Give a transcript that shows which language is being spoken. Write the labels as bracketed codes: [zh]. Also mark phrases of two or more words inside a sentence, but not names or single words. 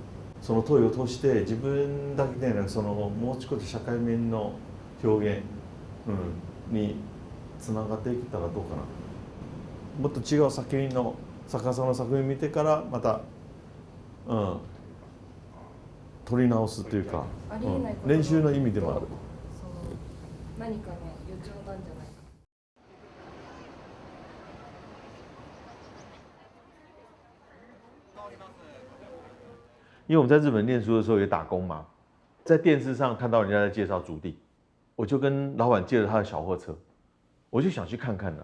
[ja] そのトイを通して自分だけでなくそのもう少し社会面の表現、につながっていけたらどうかな。もっと違う作品の作家さんの作品を見てからまた、撮り直すというか、練習の意味でもある。何かの予兆なんじゃないか。 [zh] 因为我们在日本念书的时候也打工嘛，在电视上看到人家在介绍竹地，我就跟老板借了他的小货车，我就想去看看呢。